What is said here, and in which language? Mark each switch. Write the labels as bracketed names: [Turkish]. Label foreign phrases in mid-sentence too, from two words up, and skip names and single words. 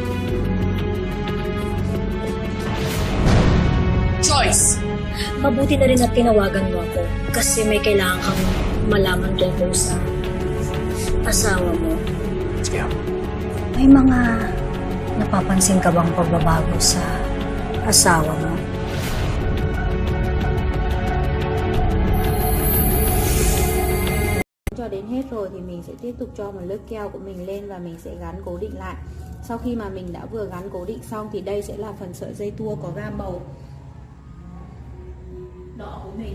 [English] Choice! [Filipino] Mabuti na rin at tinawagan mo ako kasi may kailangan kang malaman tungkol sa asawa mo. [English] Yeah. [Filipino] May mga napapansin ka bang pagbabago sa asawa mo? [Vietnamese] Cho đến hết rồi thì mình sẽ tiếp tục cho một lớp keo của mình lên và mình sẽ gắn cố định lại. Sau khi mà mình đã vừa gắn cố định xong thì đây sẽ là phần sợi dây tua có gam màu đỏ của mình.